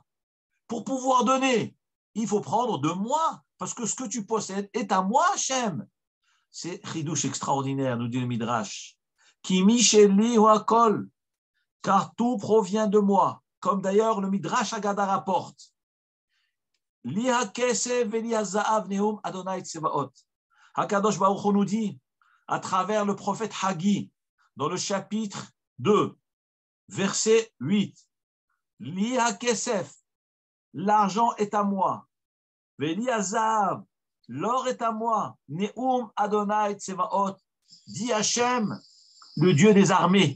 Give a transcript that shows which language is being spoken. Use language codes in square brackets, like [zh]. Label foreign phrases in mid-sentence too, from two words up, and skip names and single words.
[fr] Pour pouvoir donner, il faut prendre de moi, parce que ce que tu possèdes est à moi, Hachem. C'est chidouche extraordinaire, nous dit le Midrash. [he] כי משלי הוא הכל, [fr] car tout provient de moi. Comme d'ailleurs le Midrash Agada rapporte. [he] לי הכסף ולי הזהב נאם אדוני צבאות. הקדוש ברוך הוא [fr] nous dit, à travers le prophète Haggi, dans le chapitre 2, verset 8, [he] לי הכסף, [fr] l'argent est à moi. [he] ולי הזהב, [fr] l'or est à moi. [he] נאם אדוני צבאות, [fr] dit Hachem, le Dieu des armées.